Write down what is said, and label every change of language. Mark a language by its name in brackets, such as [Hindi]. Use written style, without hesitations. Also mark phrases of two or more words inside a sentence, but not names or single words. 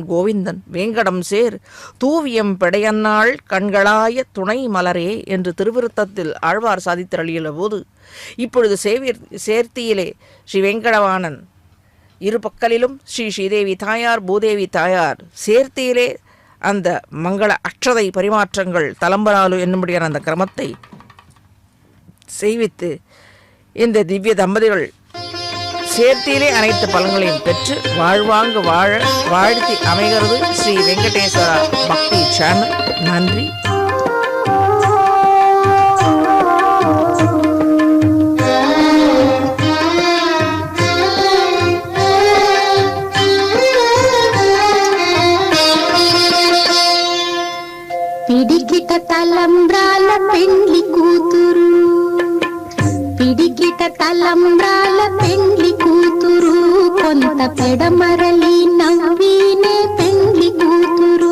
[Tamil] கோவிந்தன் வேங்கடம் சேர் தூவியம் பெடையன்னாள் கண்களாய துணை மலரே என்று திருவிருத்தத்தில் ஆழ்வார் சாதித்தருளியுள்ள போது இப்பொழுது சேர்த்தியிலே ஸ்ரீ வெங்கடவாணன் இரு பக்கலிலும் ஸ்ரீ ஸ்ரீதேவி தாயார் பூதேவி தாயார் சேர்த்தியிலே அந்த மங்கள அட்சதை பரிமாற்றங்கள் தலம்பராலு என்னும்படியான அந்த கிரமத்தை செய்வித்து இந்த திவ்ய தம்பதிகள் சேர்த்தியிலே அனைத்து பலன்களையும் பெற்று வாழ்வாங்கு வாழ வாழ்த்தி அமைகிறது ஸ்ரீ வெங்கடேஸ்வரா பக்தி சேனல். நன்றி. [Telugu] పిడికిట తలంబ్రాల పెండ్లి కూతురు, పిడికిట తలంబ్రాల పెండ్లి కూతురు, కొంత పెడమరలి నవ్వినే పెండ్లి కూతురు.